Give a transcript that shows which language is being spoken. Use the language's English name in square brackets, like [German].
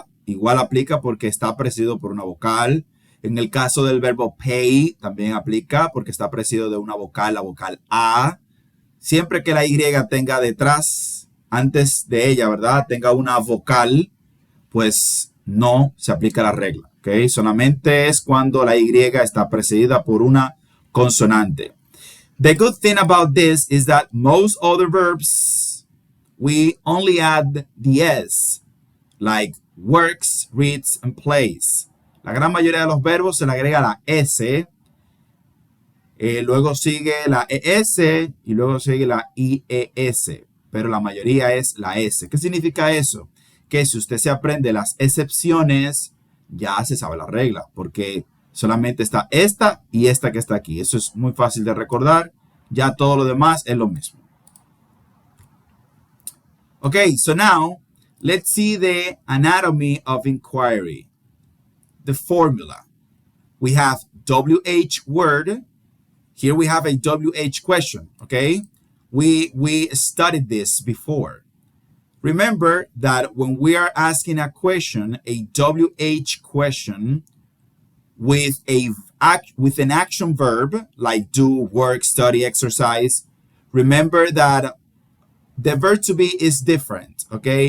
[Spanish] Igual aplica porque está precedido por una vocal. En el caso del verbo pay, también aplica porque está precedido de una vocal, la vocal A. Siempre que la Y tenga detrás, antes de ella, ¿verdad? Tenga una vocal, pues no se aplica la regla. ¿Ok? Solamente es cuando la Y está precedida por una consonante. [English] The good thing about this is that most other verbs, we only add the S, like works, reads, and plays. [Spanish] La gran mayoría de los verbos se le agrega la S, luego sigue la ES y luego sigue la IES, pero la mayoría es la S. ¿Qué significa eso? Que si usted se aprende las excepciones, ya se sabe la regla, porque solamente está esta y esta que está aquí. Eso es muy fácil de recordar. Ya todo lo demás es lo mismo. [English] Okay, so now let's see the anatomy of inquiry. The formula. We have WH word. Here we have a WH question, okay? We studied this before. Remember that when we are asking a question, a WH question with an action verb like do, work, study, exercise, remember that the verb to be is different, okay?